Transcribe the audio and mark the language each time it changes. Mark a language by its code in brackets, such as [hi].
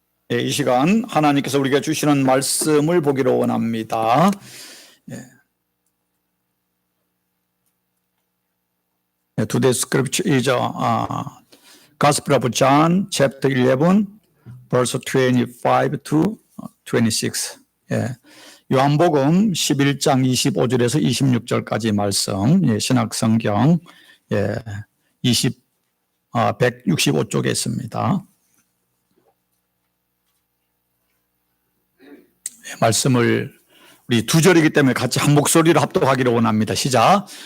[ko] 이 시간 하나님께서 우리가 주시는 말씀을 보기로 원합니다. [en] Today's scripture is Gospel of John, chapter 11, verse 25 to 26. [ko] 요한복음 11장 25절에서 26절까지 말씀, 신약성경 165쪽에 있습니다. 말씀을 우리 두 절이기 때문에 같이 한 목소리로 합독하기를 원합니다. 시작.